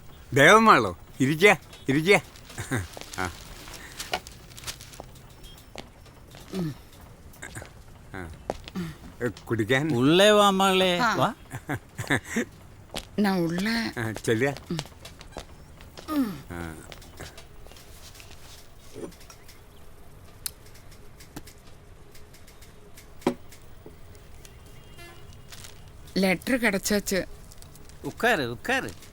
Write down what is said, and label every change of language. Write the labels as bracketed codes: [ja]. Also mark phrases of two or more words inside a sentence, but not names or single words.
[ml] ദേവമാളോ ഇരിക്കുക ഇരിക്കുക. ആ കുടിക്കാൻ [ta] உள்ளே வா மகளே வா நான் உள்ள [ml] ചെല്ലുക. [ta] லெட்டர் கிடைச்சாச்சு. உட்காரு உட்காரு.